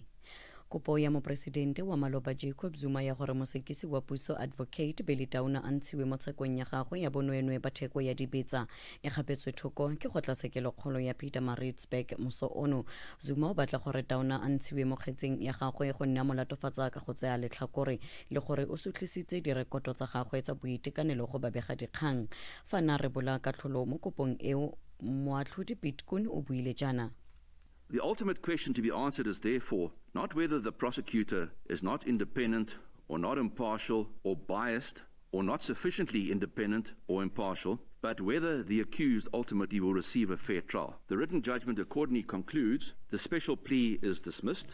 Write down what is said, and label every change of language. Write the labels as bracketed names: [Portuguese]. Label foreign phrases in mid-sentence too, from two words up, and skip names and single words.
[Tswana] Kopo ya moporesidente wa maloba Jacob Zuma ya gore mosekisi wa puso advocate Billy Downer a ntshiwe mo tshekong ya gagwe ya bonweenwee ba theko ya dibetsa e gapetswe thoko ke kgotlatshekelo kgolo ya Pietermaritzburg moso ono. Zuma o batla gore Downer a ntshiwe mo kgetseng ya gagwe go nna molatofatsa ka go tsaya letlhakore le gore o sutlisitse direkoto tsa gagwe tsa boitekanelo go babega dikgang. Fa na re bola katlholo mo kopong eo moatlhodi Pitkun o buile jana. [English] The ultimate question to be answered is therefore not whether the prosecutor is not independent or not impartial or biased or not sufficiently independent or impartial, but whether the accused ultimately will receive a fair trial. The written judgment accordingly concludes the special plea is dismissed.